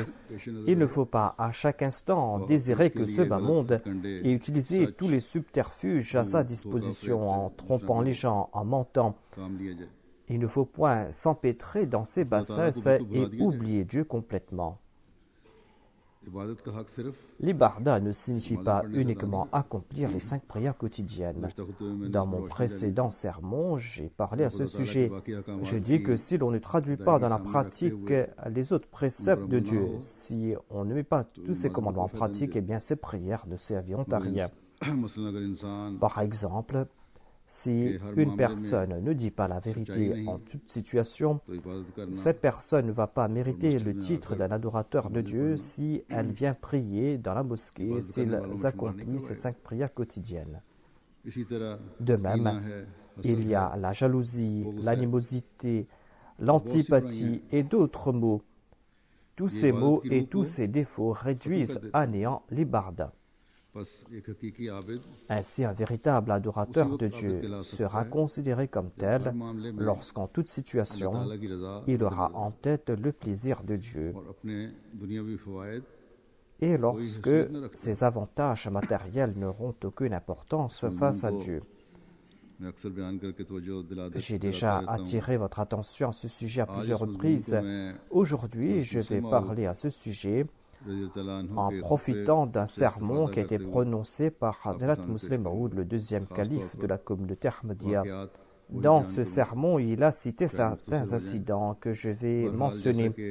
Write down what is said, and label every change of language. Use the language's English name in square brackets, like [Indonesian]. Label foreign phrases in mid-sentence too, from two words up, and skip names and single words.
[French] Il ne faut pas à chaque instant désirer que ce bas monde et utiliser tous les subterfuges à sa disposition en trompant les gens, en mentant. Il ne faut point s'empêtrer dans ses bassesses et oublier Dieu complètement. [Urdu] عبادت کا حق صرف [French] L'ibarda ne signifie pas uniquement accomplir les 5 prières quotidiennes. [Urdu] گزشتہ خطبے میں [French] Dans mon précédent sermon, j'ai parlé à ce sujet. Je dis que si l'on ne traduit pas dans la pratique les autres préceptes de Dieu, si on ne met pas tous ces commandements en pratique, eh bien ces prières ne serviront à rien. [Urdu] مثلاً اگر انسان [French] Par exemple, si une personne ne dit pas la vérité en toute situation, [Urdu] تو عبادت کرنا [French] cette personne ne va pas mériter le titre d'un adorateur de Dieu si elle vient prier dans la mosquée, s'il accomplit ces 5 prières quotidiennes. [Urdu] اسی طرح [French] De [Urdu] कीना [French] même, [Urdu] है, [French] il y a la jalousie, l'animosité, l'antipathie et d'autres mots. Tous ces mots et tous ces défauts réduisent à néant l'ibarda. [Urdu] بس ایک حقیقی عابد [French] Ainsi, un véritable adorateur de Dieu sera considéré comme tel lorsqu'en toute situation, [Urdu] تعالیٰ کی رضا [French] il aura en tête le plaisir de Dieu [Urdu] اور اپنے دنیاوی فوائد [French] et lorsque ses avantages matériels n'auront aucune importance face à Dieu. [Urdu] میں اکثر بیان کرکے توجہ دلا دیتا [French] J'ai déjà attiré votre attention à ce sujet à plusieurs reprises. Aujourd'hui, je vais parler à ce sujet en profitant d'un sermon qui a été prononcé par Hadrat Muslim Maud, le deuxième calife de la communauté Ahmadiyya. Dans ce sermon, il a cité certains incidents que je vais mentionner.